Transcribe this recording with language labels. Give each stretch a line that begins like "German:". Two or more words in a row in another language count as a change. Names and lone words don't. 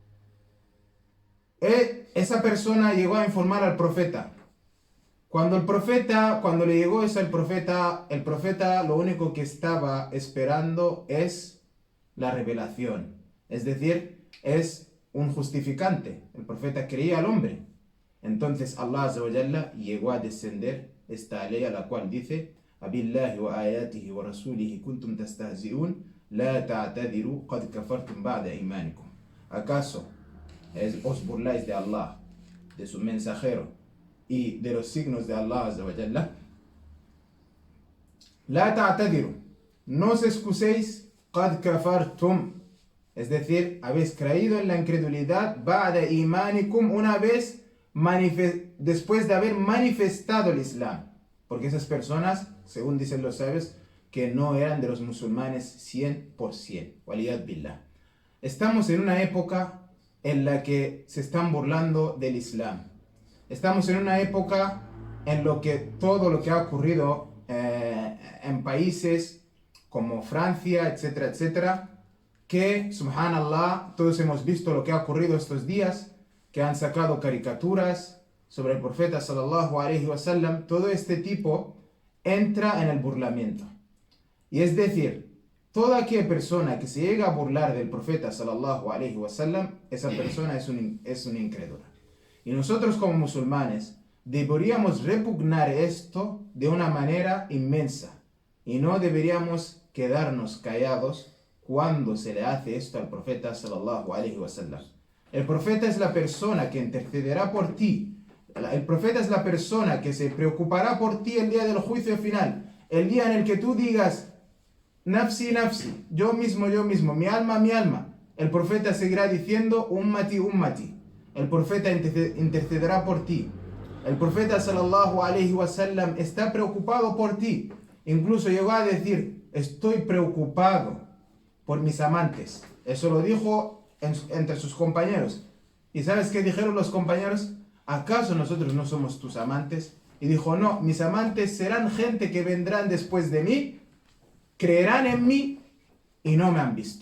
Spanish: Esa persona llegó a informar al profeta. Cuando le llegó eso al profeta, el profeta lo único que estaba esperando es la revelación, es decir, es un justificante. El profeta creía al hombre. Entonces Allah
Arabic: عز وجل
Spanish: llegó a descender esta ley, a la cual dice:
Arabic: أبالله وآياته ورسوله كنتم تستهزئون لا تعتذروا قد كفرتم بعد إيمانكم.
Spanish: ¿Acaso os burláis de Allah, de su mensajero y de los signos de Allah
Arabic: عز وجل? لا تعتذروا,
Spanish: no os excuséis,
Arabic: قد كفرتم,
Spanish: es decir, habéis creído en la incredulidad,
Arabic: بعد إيمانكم,
Spanish: una vez después de haber manifestado el Islam, porque esas personas, según dicen los sabios, que no eran de los musulmanes 100%.
Arabic: والعياذ بالله.
Spanish: Estamos en una época en la que se están burlando del Islam. Estamos en una época en lo que todo lo que ha ocurrido en países como Francia, etcétera, etcétera, que, subhanallah, todos hemos visto lo que ha ocurrido estos días, que han sacado caricaturas sobre el profeta
Arabic: صلى الله عليه وسلم.
Spanish: Todo este tipo entra en el burlamiento. Y es decir, toda aquella persona que se llega a burlar del profeta
Arabic: صلى الله عليه وسلم,
Spanish: esa persona es un incrédula. Y nosotros como musulmanes deberíamos repugnar esto de una manera inmensa y no deberíamos quedarnos callados cuando se le hace esto al profeta
Arabic: صلى الله عليه وسلم.
Spanish: El profeta es la persona que intercederá por ti. El profeta es la persona que se preocupará por ti el día del juicio final. El día en el que tú digas,
Arabic: نفسي نفسي,
Spanish: yo mismo, mi alma, mi alma. El profeta seguirá diciendo,
Arabic: أمتي أمتي.
Spanish: El profeta intercederá por ti. El profeta
Arabic: صلى الله عليه وسلم
Spanish: está preocupado por ti. Incluso llegó a decir, estoy preocupado por mis amantes. Eso lo dijo entre sus compañeros. ¿Y sabes qué dijeron los compañeros? ¿Acaso nosotros no somos tus amantes? Y dijo, no, mis amantes serán gente que vendrán después de mí, creerán en mí y no me han visto.